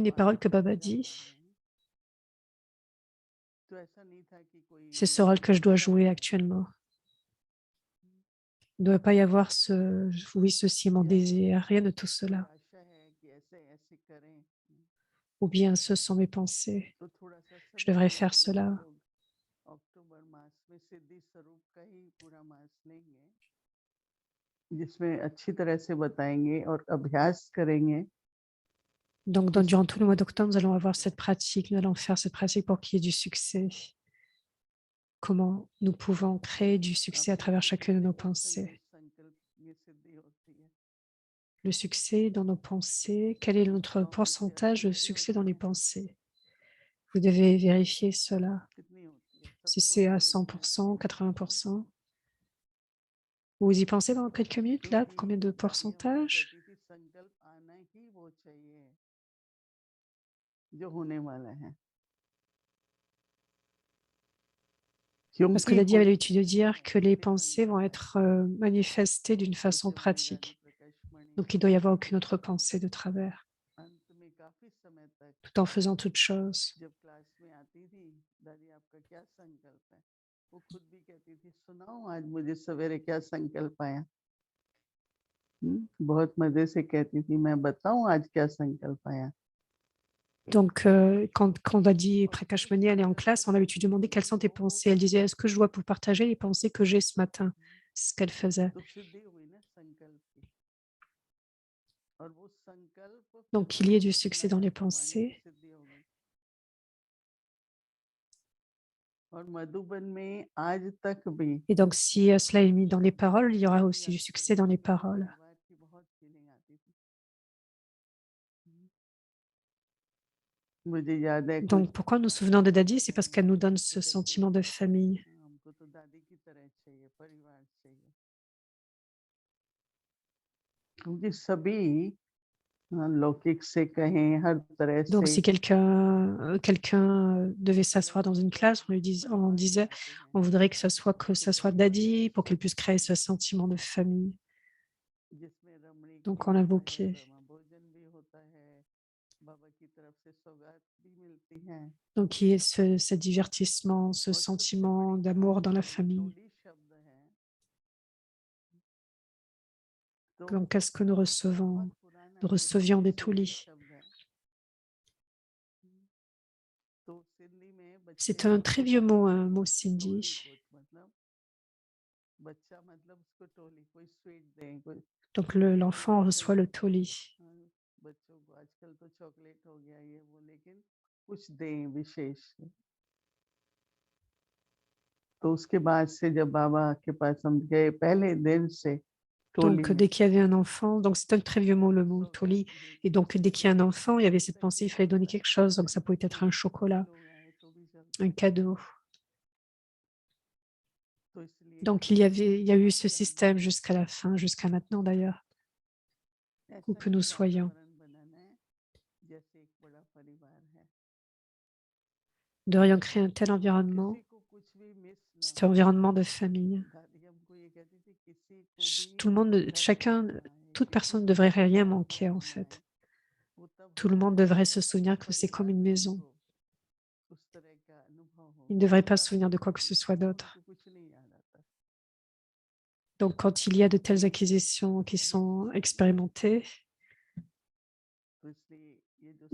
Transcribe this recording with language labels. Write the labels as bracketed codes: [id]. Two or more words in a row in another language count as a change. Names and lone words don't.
[hi] वो [fr] des paroles que [hi] आगे Baba समझा पा [fr] dit, [hi] रहे हैं। तो ऐसा नहीं था कि कोई [fr] c'est ce rôle que je dois [hi] इच्छा [fr] jouer [hi] है, [fr] actuellement. Il ne doit pas y avoir ce oui, ceci, mon [hi] या [fr] désir, rien de tout [hi] कोई [fr] cela. [hi] आशा है कि ऐसे ऐसे करें, [fr] Ou bien ce sont mes pensées. [hi] तो थोड़ा सा [fr] Je [hi] समय [fr] devrais faire [hi] देंगे। हम [fr] cela. [hi] लोग अक्टूबर मास में सिद्धि स्वरूप का ही पूरा मास लेंगे, जिसमें अच्छी तरह से बताएंगे और अभ्यास करेंगे। [fr] Donc, [hi] इस [fr] durant tout le mois d'octobre, nous allons avoir [hi] क्या [fr] cette pratique. Nous allons faire cette pratique pour qu'il y ait du succès. Comment nous pouvons créer du succès à [hi] आपके [fr] travers [hi] लिए [fr] chacune de [hi] कितने [fr] nos % pensées. [hi] इस संकल्प में सिद्धि होती है? [fr] Le succès dans nos pensées, quel est notre [hi] 100 में से [fr] pourcentage de [hi] 80 भी [fr] succès dans [hi] होती [fr] les [hi] है, [fr] pensées? Vous devez vérifier cela. [hi] कितनी होती है? [fr] Si [hi] सबको [fr] c'est à [hi] एक मिनट [fr] 100%, [hi] के लिए [fr] 80%, vous y pensez dans quelques minutes, là, [hi] क्योंकि [fr] combien de [hi] दादी हमारी [fr] pourcentage? [hi] कहती थी संकल्प आना ही वो चाहिए जो होने वाला है, [fr] Parce que [hi] क्योंकि [fr] Dadi avait [hi] होने [fr] l'habitude de [hi] वाला [fr] dire [hi] है [fr] que les [hi] इसलिए [fr] pensées vont [hi] संकल्प [fr] être [hi] आएगा। [fr] manifestées d'une [hi] तो [fr] façon [hi] जब मेरी दादी [fr] pratique. [hi] प्रकाश मणि [fr] Donc, il ne doit y avoir aucune autre pensée de travers, [hi] अंत में काफी समय तक [fr] tout en faisant toute chose. [hi] जब क्लास में आती थी, दादी आपका क्या संकल्प है, वो खुद भी कहती थी सुनाओ आज मुझे सवेरे क्या संकल्प आया। बहुत मजे से कहती थी मैं बताऊं आज क्या संकल्प आया। [fr] Donc, quand Dadi et [hi] और [fr] Prakash [hi] फिर [fr] Mani allaient en [hi] अगर [fr] classe, on a l'habitude de demander quelles sont tes [hi] जो [fr] pensées. Elle disait, est-ce que je dois vous partager les pensées que j'ai ce matin? C'est ce qu'elle faisait. [hi] तो सिद्धि हुई ना संकल्प की, और वो संकल्प फिर [fr] Donc, il y ait [hi] बाबा [fr] du [hi] को [fr] succès dans [hi] सुनाया [fr] les [hi] तो वहीं पे [fr] pensées. [hi] सिद्धि हो गई। और मधुबन में आज तक भी [fr] Et donc, si cela est mis dans les paroles, il y aura [hi] जब भी [fr] aussi du [hi] याद [fr] succès [hi] करती [fr] dans les [hi] थी मेरे [fr] paroles. [hi] परिवार की बहुत फीलिंग आती थी। मुझे याद है कुछ [fr] Donc, pourquoi nous nous [hi] दादी [fr] souvenons de [hi] लोग [fr] Dadi? [hi] कह [fr] C'est [hi] रहे [fr] parce qu'elle [hi] हैं [fr] nous donne [hi] तो [fr] ce [hi] कहते [fr] sentiment de famille. [hi] हमको तो दादी की तरह चाहिए, परिवार चाहिए, क्योंकि सभी लौकिक से कहें हर तरह [fr] Donc, [hi] से [fr] si quelqu'un devait s'asseoir dans une classe, on disait, on voudrait que ça soit Dadi pour qu'elle puisse créer ce sentiment de famille. [hi] जिसमें रमणी [fr] Donc, [hi] भी [fr] on [hi] होता है, [fr] l'invoquait. [hi] ब्रह्मा भोजन भी होता है, बाबा की तरफ से सौगात भी मिलती है, [fr] Donc, il y ait ce divertissement, ce [hi] और सबसे [fr] sentiment [hi] बड़ी [fr] d'amour [hi] बात [fr] dans la [hi] जो [fr] famille. [hi] टोली शब्द है, तो [fr] Donc, qu'est-ce que nous recevons? [hi] बहुत पुराना [fr] Nous [hi] ये [fr] recevions des [hi] सिंधी [fr] toulis. [hi] शब्द है। तो सिंधी में बच्चे [fr] C'est un [hi] को [fr] très vieux [hi] टोली [fr] mot, un mot [hi] बोलते हैं, टोली [fr] sindhi. [hi] को मतलब बच्चा मतलब उसको टोली, कोई स्वीट दें, कोई [fr] Donc, [hi] अभी [fr] l'enfant [hi] आजकल [fr] reçoit le toli. [hi] बच्चों को आजकल तो चॉकलेट हो गया ये वो, लेकिन कुछ दें विशेष। तो उसके बाद से जब बाबा के पास हम गए पहले दिन से टोली [fr] Donc, [hi] में [fr] dès qu'il y avait un enfant, donc c'est un très vieux mot, le mot [hi] सौगात [fr] toli. Et [hi] मिलती [fr] donc, [hi] थी, [fr] dès qu'il y a un enfant, il y avait cette pensée, il [hi] पहले [fr] fallait donner quelque chose. Donc, ça pouvait être un chocolat, [hi] लोग आए तो भी [fr] un [hi] चलता था, [fr] cadeau. [hi] तो इसलिए [fr] Donc, il y a eu ce [hi] अभी हम [fr] système jusqu'à la fin, jusqu'à maintenant d'ailleurs, où [hi] ऐसा [fr] que [hi] ही [fr] nous soyons, [hi] वातावरण बनाना है जैसे एक बड़ा परिवार है, [fr] devrions créer un tel [hi] और [fr] environnement, [hi] किसी को कुछ भी मिस ना [fr] cet [hi] हो। [fr] environnement de famille. [hi] दादी हमको ये कहती थी किसी को भी [fr] Tout le monde, [hi] कष्ट [fr] chacun, [hi] ना आए, [fr] toute [hi] किसी [fr] personne ne [hi] को [fr] devrait [hi] भी [fr] rien manquer en [hi] परेशानी ना आए, [fr] fait. [hi] वो तब [fr] Tout le [hi] होता [fr] monde [hi] है [fr] devrait se [hi] जब [fr] souvenir que c'est comme [hi] परिवार [fr] une [hi] में [fr] maison. [hi] उनको उस तरह का अनुभव हो, [fr] Il ne devrait pas se [hi] विश्वास [fr] souvenir de [hi] हो, [fr] quoi que ce soit [hi] तब [fr] d'autre. [hi] उनको कुछ नहीं याद आता। [fr] Donc, quand il y a de telles acquisitions qui sont expérimentées, [hi] तो इसलिए ये जो